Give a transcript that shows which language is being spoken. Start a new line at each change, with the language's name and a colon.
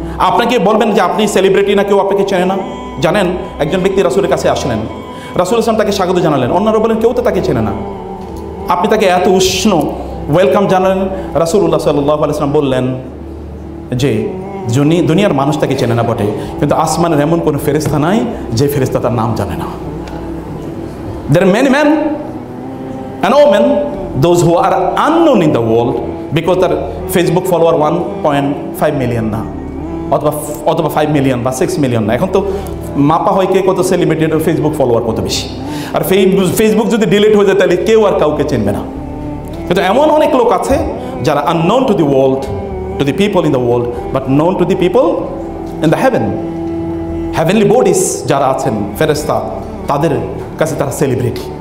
Bangla: আপনাকে বলবেন যে আপনি সেলিব্রিটি, না কেউ আপনাকে চেনে না। জানেন, একজন ব্যক্তি রাসূলের কাছে আসলেন, রাসূল ইসলাম তাকে স্বাগত জানালেন, অন্যরা বলেন কেউ তো তাকে চেনে না, আপনি তাকে এত উষ্ণ ওয়েলকাম জানালেন। রাসূলুল্লাহ সাল্লাল্লাহু আলাইহি ওয়াসাল্লাম বললেন যে দুনিয়ার মানুষ তাকে চেনে না বটে, কিন্তু আসমানের এমন কোনো ফেরেশতা নাই যে ফেরেশতা তার নাম জানে না।
English: There are many men and women, those who are unknown in the world, because
Bangla: তার ফেসবুক ফলোয়ার 1.5 মিলিয়ন না,
English: অথবা 5 মিলিয়ন বা 6 মিলিয়ন না।
Bangla: এখন তো মাপা হয় কে কত সেলিব্রিটির ফেসবুক ফলোয়ার কত বেশি। আর ফেসবুক যদি ডিলিট হয়ে যায় তাহলে কেউ আর কাউকে চিনবে না। কিন্তু এমন অনেক লোক আছে যারা
English: unknown to the world, to the people in the world, but known to the people in the heavenly bodies
Bangla: যারা আছেন ফেরেশতা, তাদের কাছে তারা সেলিব্রিটি।